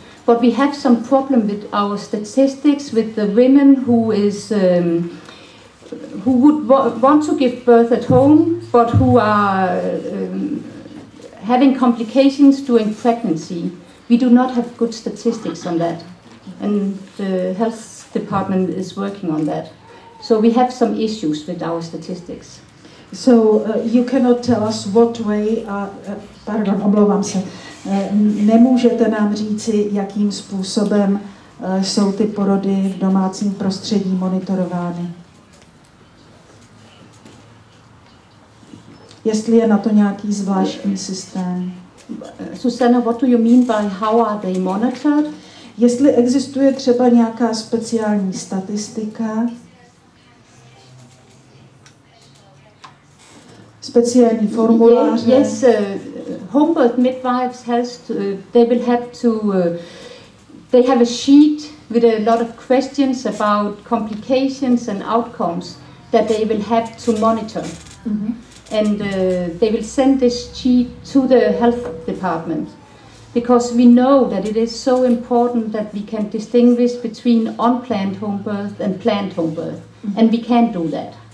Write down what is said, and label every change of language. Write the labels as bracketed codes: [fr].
[en] But we have some problem with our statistics with the women who would want to give birth at home, but who are having complications during pregnancy. We do not have good statistics on that, and the health department is working on that. So we have some issues with our statistics. So you cannot tell us what way, [cs] omlouvám se, nemůžete nám říci, jakým způsobem jsou ty porody v domácím prostředí monitorovány. Jestli je na to nějaký zvláštní systém. [en] Zuzana, what do you mean by how are they monitored? [cs] Jestli existuje třeba nějaká speciální statistika, speciální formuláře. [en] Yes, home birth midwives they will have to. They have a sheet with a lot of questions about complications and outcomes that they will have to monitor, and they will send this sheet to the health department, because we know that it is so important that we can distinguish between unplanned home birth and planned home birth, and we can't do that.